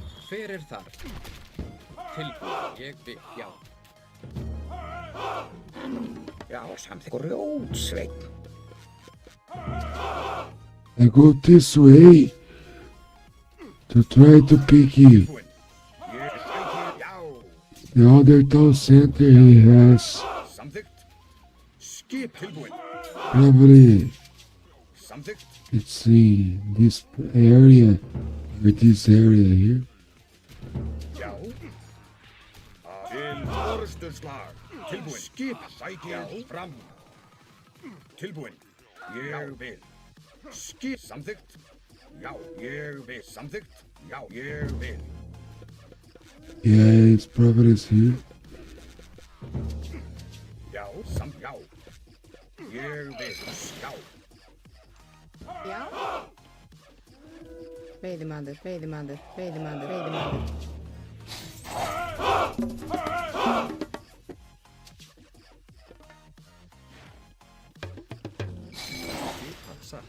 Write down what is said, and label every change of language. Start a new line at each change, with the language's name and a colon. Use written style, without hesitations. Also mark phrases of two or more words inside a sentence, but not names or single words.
Icelandic: Hver þar? Tilbúin, ég vil, já. Já, samþykkt. Grjótsveinn.
English: I go this way to try to pick you. The other town center he has
Icelandic: Samþykkt. Skip tilbúin.
English: probably
Icelandic: Samþykkt.
English: it's in this area or this area here.
Icelandic: Já. Til orustuslag. Tilbúin. Skip sækið fram. Tilbúin. Ég vil. Skip samþykkt. Já, ég vil. Samþykkt. Já, ég vil.
English: Yeah, it's probably here.
Icelandic: Já, já. Ég vil. Já. Já. Veiðimaður, veiðimaður, veiðimaður, veiðimaður. Skipan satt.